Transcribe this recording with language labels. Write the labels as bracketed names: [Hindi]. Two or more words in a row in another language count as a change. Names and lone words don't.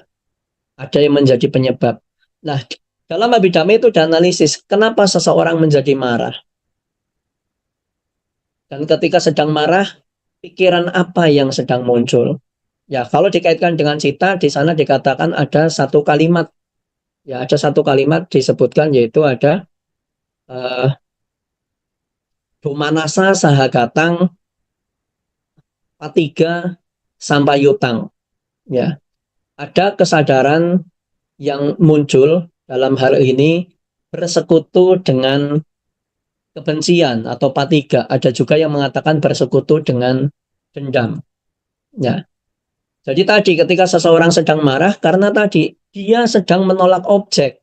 [Indonesian] Ada yang menjadi penyebab. Nah, dalam Abhidhamma itu dianalisis kenapa seseorang menjadi marah. Dan ketika sedang marah, pikiran apa yang sedang muncul? Ya, kalau dikaitkan dengan cita, di sana dikatakan ada satu kalimat. Ya, ada satu kalimat disebutkan yaitu ada [Pali] Domanasa sahagatang patiga sampayutang. [Indonesian] Ya, ada kesadaran yang muncul dalam hal ini bersekutu dengan kebencian atau patiga. Ada juga yang mengatakan bersekutu dengan dendam. Ya. Jadi tadi ketika seseorang sedang marah karena tadi dia sedang menolak objek.